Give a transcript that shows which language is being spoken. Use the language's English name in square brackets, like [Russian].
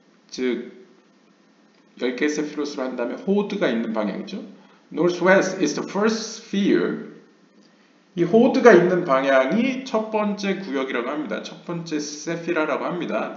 [Korean] 즉 10개 세피로스로 한다면 호드가 있는 방향이죠. [English] Northwest is the first sphere. [Korean] 이 호드가 있는 방향이 첫 번째 구역이라고 합니다. 첫 번째 세피라라고 합니다.